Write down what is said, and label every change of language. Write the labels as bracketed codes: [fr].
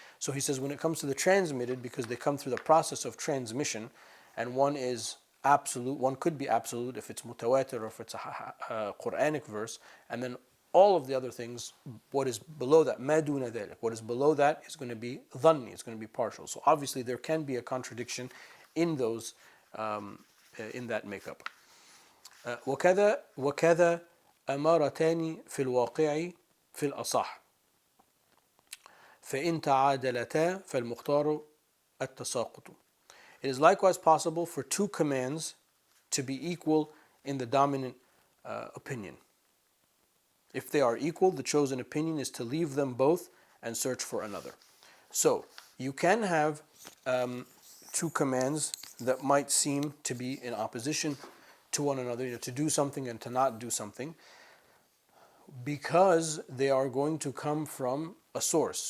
[en] So he says when it comes to the transmitted, because they come through the process of transmission, and one is absolute, one could be absolute if it's mutawatir or if it's a Quranic verse, and then all of the other things, what is below that, [ar] ma duna dhalik, [en] what is below that is going to be dhanni, it's going to be partial. So obviously there can be a contradiction in those, in that makeup. [ar] وكذا أمارتان في الواقع في الأصح فإن تعادلتا فالمختار التساقط. [en] It is likewise possible for two commands to be equal in the dominant opinion. If they are equal, the chosen opinion is to leave them both and search for another. So you can have two commands that might seem to be in opposition to one another, to do something and to not do something, because they are going to come from a source.